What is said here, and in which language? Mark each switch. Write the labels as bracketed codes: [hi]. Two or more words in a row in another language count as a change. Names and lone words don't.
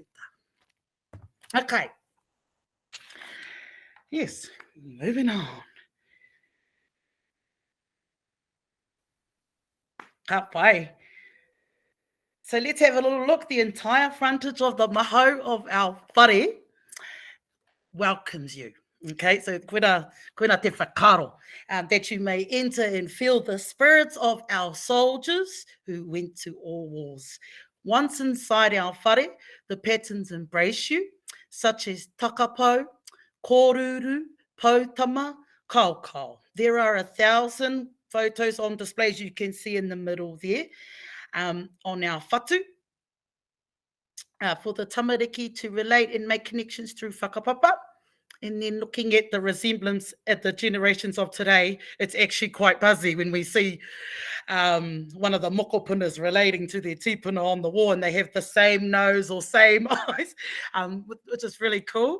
[en] Okay. Yes, moving on. Hapai. So let's have a little look. The entire frontage of the maho of our whare welcomes you. Okay, so [mi] koina te whakaro, [en] that you may enter and feel the spirits of our soldiers who went to all wars. Once inside our whare, the patterns embrace you, such as [mi] takapo, koruru, potama, kaukau. [en] There are 1,000 photos on displays you can see in the middle there on our whatu. For the tamariki to relate and make connections through whakapapa. And then looking at the resemblance at the generations of today, it's actually quite buzzy when we see one of the mokopunas relating to their tipuna on the wall and they have the same nose or same eyes, which is really cool.